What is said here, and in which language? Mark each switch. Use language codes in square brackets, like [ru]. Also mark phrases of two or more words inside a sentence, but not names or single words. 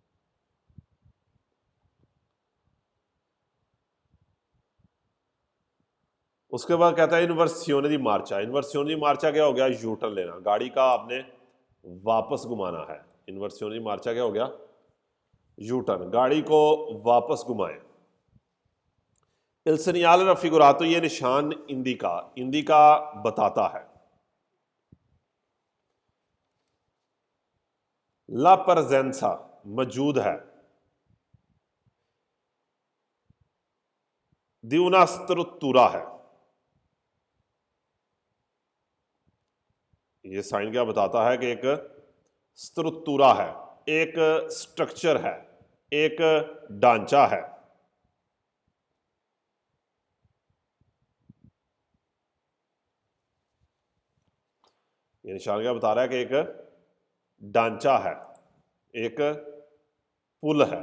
[hi] उसके बाद कहता है [it] inversione di marcia. inversione di marcia [hi] क्या हो गया? यू टर्न लेना, गाड़ी का आपने वापस घुमाना है। [it] inversione di marcia [hi] क्या हो गया? यू टर्न, गाड़ी को वापस घुमाएं। [it] il segnale raffigurato [hi] ये निशान इंदिका बताता है [it] la presenza [hi] मौजूद है, [it] di una struttura [hi] है। ये साइन क्या बताता है कि एक स्ट्रक्चरा है, एक स्ट्रक्चर है, एक ढांचा है। ये निशान क्या बता रहा है कि एक ढांचा है, एक पुल है।